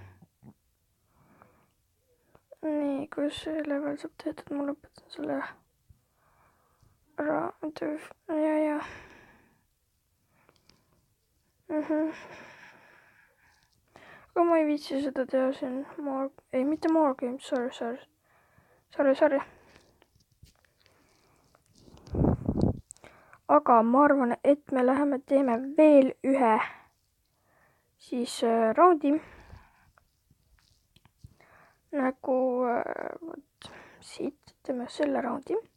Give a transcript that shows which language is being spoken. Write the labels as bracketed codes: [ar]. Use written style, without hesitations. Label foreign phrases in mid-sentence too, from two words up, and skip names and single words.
[et] Nii, kus see level saab tehtud, ma lõpetan selle ära. Ja. Aga ma ei viitsi seda teha siin. Mitte [en] more games, sorry. [et] Aga ma arvan, et me teeme veel ühe siis raundi. Nagu võt, siit teeme selle raundi.